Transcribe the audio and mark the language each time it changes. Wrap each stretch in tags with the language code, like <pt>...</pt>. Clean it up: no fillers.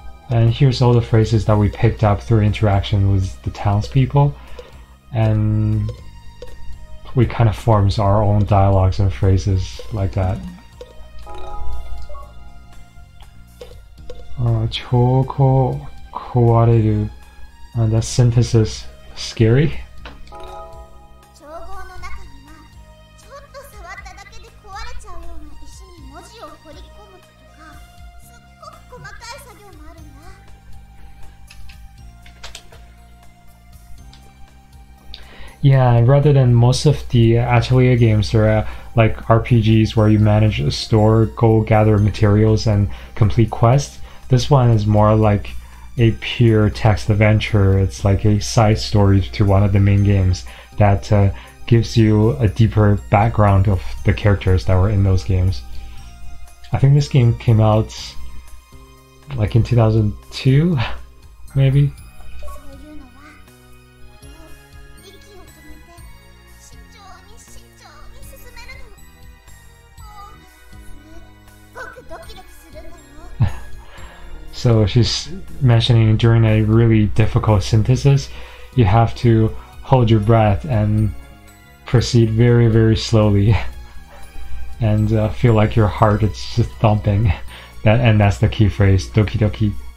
<en>And here's all the phrases that we picked up through interaction with the townspeople, and we kind of forms our own dialogues and phrases like that.</en> <ja>超壊れる</ja> <en>that synthesis scary.</en> <ja>調合の中にはちょっと触っただけで壊れちゃうような石に文字を彫り込むとかすっごく細かい作業もあるんだ。</ja> <en>Yeah, rather than most of the Atelier games are like RPGs where you manage a store, go gather materials and complete quests, this one is more like a pure text adventure. It's like a side story to one of the main games that gives you a deeper background of the characters that were in those games. I think this game came out like in 2002, maybe.</en> <ja>そういうのは息を止めて慎重に慎重に進めるの。もうすっごくドキドキするんだよ。</ja> <en>So she's mentioning during a really difficult synthesis, you have to hold your breath and proceed very, very slowly and feel like your heart is just thumping. And that's the key phrase, doki doki.</en>